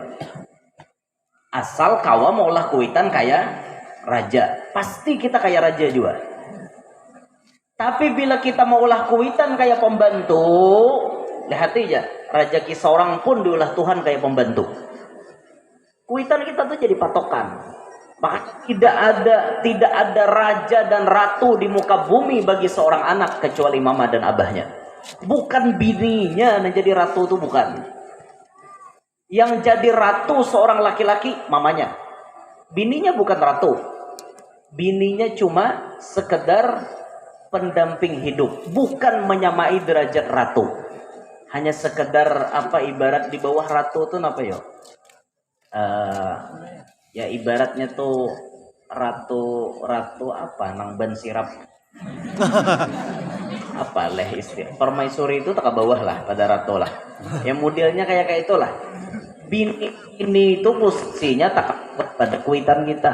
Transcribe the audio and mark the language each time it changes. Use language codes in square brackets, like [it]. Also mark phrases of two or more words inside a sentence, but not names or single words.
[bjn] Asal kau mau ulah kuitan kaya raja, pasti kita kaya raja juga. Tapi bila kita mau ulah kuitan kaya pembantu, lihat aja, rezeki seorang pun diulah Tuhan kaya pembantu. Kuitan kita tuh jadi patokan. Maka tidak ada raja dan ratu di muka bumi bagi seorang anak kecuali mama dan abahnya. Bukan bininya yang jadi ratu itu, bukan. Yang jadi ratu seorang laki-laki mamanya. Bininya bukan ratu. Bininya cuma sekedar pendamping hidup, bukan menyamai derajat ratu. Hanya sekedar ibarat di bawah ratu itu apa ya? Ya ibaratnya tuh ratu apa nang ban sirap apa leh istilah permaisuri itu tak ke bawah lah pada ratu lah. Yang modelnya kayak itulah. Bini ini itu posisinya tak pada kuitan kita.